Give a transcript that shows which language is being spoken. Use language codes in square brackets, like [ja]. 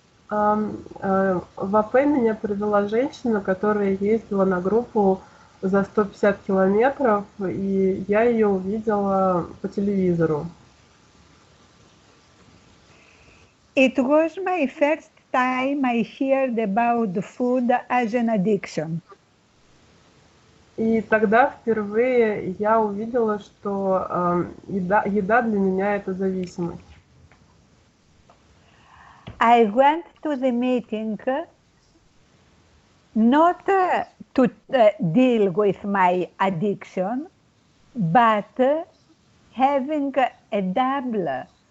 [ru] В АП меня привела женщина, которая ездила на группу за 150 километров, и я ее увидела по телевизору. [en] It was my first time I heard about food as an addiction. [ru] И тогда впервые я увидела, что еда для меня это зависимость. [en] I went to the meeting not to deal with my addiction, but having a double